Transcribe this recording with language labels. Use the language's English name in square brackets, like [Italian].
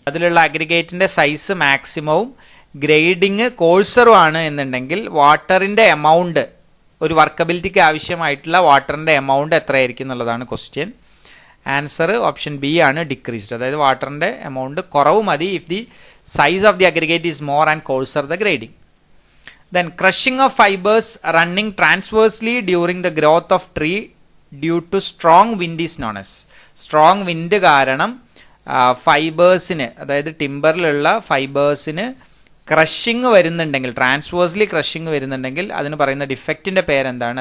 [Malayalam] അതിലുള്ള അഗ്രിഗേറ്റിന്റെ size മാക്സിമവും grading കോഴ്സറും ആണ് എന്നുണ്ടെങ്കിൽ വാട്ടറിന്റെ എമൗണ്ട്, ഒരു വർക്കബിലിറ്റിക്ക് ആവശ്യമായിട്ടുള്ള വാട്ടറിന്റെ എമൗണ്ട് എത്രയായിരിക്കും എന്നുള്ളതാണ് ക്വസ്റ്റ്യൻ. ആൻസർ ഓപ്ഷൻ ബി ആണ്, ഡിക്രീസ്ഡ്. അതായത് വാട്ടറിന്റെ എമൗണ്ട് കുറവ് മതി [English] If the size of the aggregate is more and coarser the grading. Then crushing of fibers running transversely during the growth of tree due to strong wind is known as. [Malayalam] Strong wind കാരണം ഫൈബേഴ്സിന്, അതായത് ടിമ്പറിലുള്ള ഫൈബേഴ്സിന് crushing വരുന്നുണ്ടെങ്കിൽ, transversely crushing വരുന്നുണ്ടെങ്കിൽ അതിന് പറയുന്ന ഡിഫക്റ്റിന്റെ പേരെന്താണ്?